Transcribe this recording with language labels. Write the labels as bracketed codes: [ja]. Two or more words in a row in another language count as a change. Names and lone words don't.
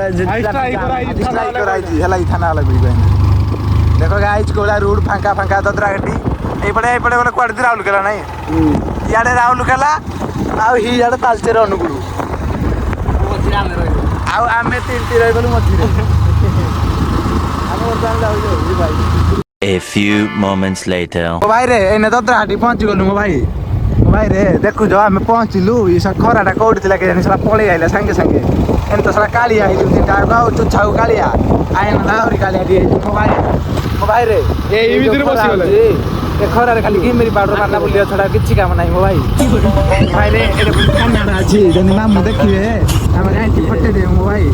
[or] ହେଲା ଥାନା ବାଲା ବୁଝିପାରିନି ଦେଖ ଗାଇଛି କୋଉଳିଆ ରୋଡ ଫାଙ୍କା ଫାଙ୍କା ଦଦରା ଗାଡ଼ି ଏଇପଟେ ଗଲେ କୁଆଡ଼େ ରାଉରକେଲା ନାହିଁ ଇଆଡ଼େ ରାଉରକେଲା ଆଉ ଇଆଡ଼େ ତାଲଚେର ଅନୁଗୁଳ ଆଉ ଆମେ 3ଟି ରହିଗଲୁ ମଝିରେ ଆମେ ବର୍ତ୍ତମାନ ଯାଉଛୁ ଭାଇ [en] A few moments later. [or] ମୋ ଭାଇରେ ଏଇନେ ଦଦରାହାଟି ପହଞ୍ଚିଗଲୁ ମୋ ଭାଇ ରେ ଦେଖୁଛ ଆମେ ପହଞ୍ଚିଲୁ ଏ ଖରାଟା କୋଉଠି ଥିଲା କେଜାଣି ସେଟା ପଳେଇ ଆଇଲା ସାଙ୍ଗେ ସାଙ୍ଗେ ଏମିତି ତ ସେଟା କାଳିଆ ହେଇଛି ତାକୁ ଆଉ ଚୁଛାକୁ କାଳିଆ ଆଇନ ଆହୁରି କାଳିଆ ଟିକେ ହେଇଛି ମୋ ଭାଇରେ ଏଇ ଭିତରେ ବସିଗଲେ ଏ ଖରାରେ ଖାଲି ଘିମିରି ପାଉଡର ମାରିଲା ବୁଲିବା ଛଡା କିଛି କାମ ନାହିଁ ମୋ ଭାଇରେ ଏଠି ଥାନାଟା ଅଛି ଯଦି ମାମୁଁ ଦେଖିବେ ଆମେ ଯାଇକି ଫଟେଇଦେବେ ମୋ